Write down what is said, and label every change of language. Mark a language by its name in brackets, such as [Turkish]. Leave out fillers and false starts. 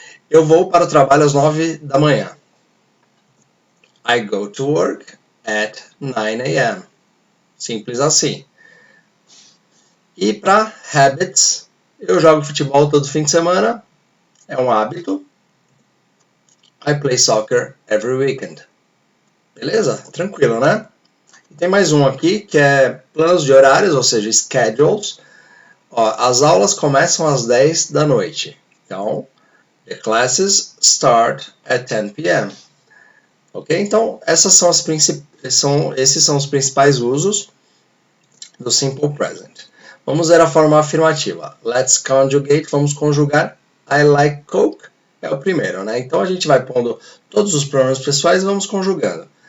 [Portuguese] Eu vou para o trabalho às 9 da manhã. [English] I go to work at 9 a.m. [Portuguese] Simples assim. E para habits, eu jogo futebol todo fim de semana. É um hábito. [English] I play soccer every weekend. [Portuguese] Beleza? Tranquilo, né? E tem mais um aqui que é planos de horários, ou seja, schedules. Ó, as aulas começam às 10 da noite. [English] Então, the classes start at 10 p.m. Ok? [Portuguese] Então, esses são os principais usos do simple present. Vamos ver a forma afirmativa. [English] Let's conjugate. [Portuguese] Vamos conjugar. [English] I like Coke [Portuguese] é o primeiro, né? Então, a gente vai pondo todos os pronomes pessoais e vamos conjugando.